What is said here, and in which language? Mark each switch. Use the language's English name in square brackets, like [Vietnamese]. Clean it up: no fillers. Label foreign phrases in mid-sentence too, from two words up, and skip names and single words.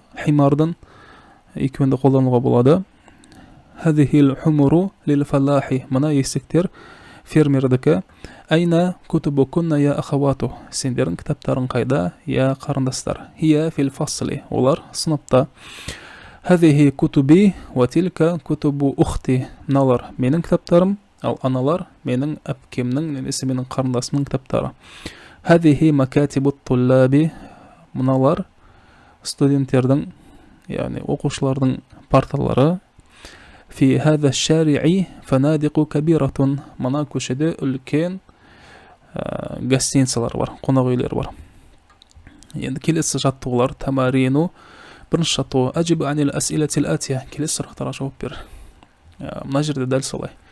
[Kazakh] Химардың екеуінде қолдануға болады. [Arabic] هذه الحمير للفلاح. [Kazakh] Мына есіктер фермердікі. [Arabic] أين كتبكن يا أخوات. [Kazakh] Сендердің кітаптарын қайда, я қарындастар. [Arabic] هي في الفصل. [Kazakh] Олар сыныпта. [Arabic] هذه كتبي وتلك كتب أختي. [Kazakh] Мыналар менің кітаптарым, ал аналар менің әпкемнің, немесе менің қарындасымның кітаптары. [Arabic] هذه مكاتب الطلاب. [Kazakh] Мыналар студенттердің, яғни оқушылардың парталары. [Arabic] في هذا الشارع فنادق كبيرة. [Kazakh] Мына көшеде үлкен гостиницалар бар, қонақ үйлер бар. Енді келесі жаттығулар. Тамарину. Бірінші жаттығу. [Arabic] أجب عن الأسئلة الآتية. [Kazakh] Келесі сұрақтарға жауап бер. Мына жерде дәл солай.